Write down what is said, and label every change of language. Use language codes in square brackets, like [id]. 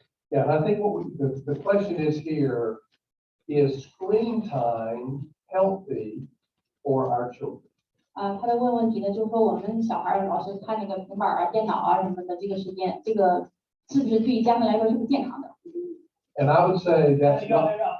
[en] Yeah, I think the question is here, is screen time healthy for our children? [zh] 他的问题呢，就是说我们小孩老是看那个平板啊、电脑啊什么的，这个时间，这个是不是对于家庭来说是不健康的？ [en] And I would say that's not.